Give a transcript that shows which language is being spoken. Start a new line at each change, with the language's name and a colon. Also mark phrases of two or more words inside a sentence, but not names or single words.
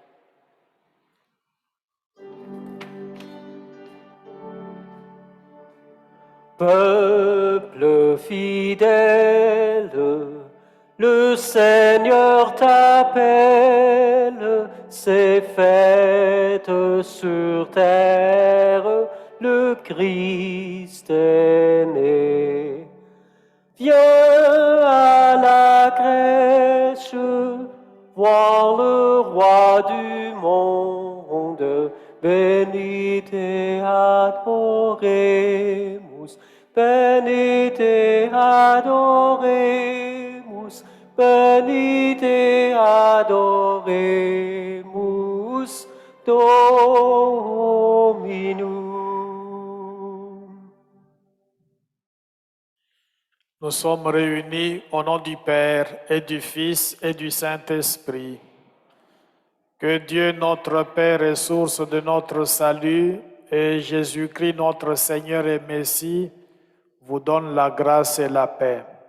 French: Peuple fidèle, le Seigneur t'appelle, c'est fête sur terre, le Christ est né. Viens à la crèche, voir le roi du monde,
Latin: bénite et adoremus, bénite et adoremus, bénite et adoremus, Dominum.
French: Nous sommes réunis au nom du Père et du Fils et du Saint-Esprit. Que Dieu notre Père est source de notre salut et Jésus-Christ notre Seigneur et Messie vous donne la grâce et la paix.